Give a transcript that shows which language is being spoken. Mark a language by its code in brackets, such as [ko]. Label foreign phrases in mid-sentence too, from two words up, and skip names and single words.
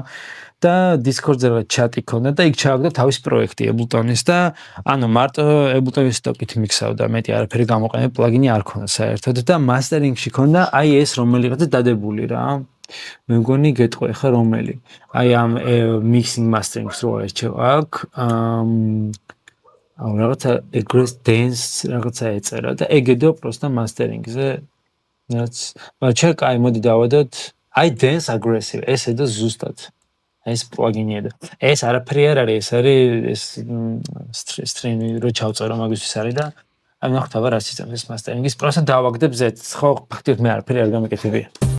[ka] და Discord-ზე რა ჩატი ქონდა და იქ ჩააგდო თავის პროექტი Ableton-ის და ანუ მარტო Ableton-ის Stock-ით მიქსავდა, მეტი არაფერი გამოყენებ, პლაგინი არ ქონდა საერთოდ და მასტერინგში ქონდა აი ეს რომელიღაც დადებული რა. მე მგონი გეტყვი ხა რომელი. აი ამ [en] mixing mastering- [ka] ს რო ერჩევ აქ, აუ რაღაცა Aggress Dance რაღაცა ეწერა და ეგედო პროსტა მასტერინგზე. რაც მაგრამ კაი მოდი დავადოთ. აი Dance Aggressive, ეს ედო ზუსტად. ეს პლაგინია და ეს არაფერი არ არის, ეს არის ეს სტრიმი რო ჩავწერო მაგისთვის არის და აი ნახთავ რა სისტემის ეს მასტერინგის პროცესს დავაგდებ Z-ს, ხო, ფაქტობრივად მე არაფერი არ გამეკეთებია.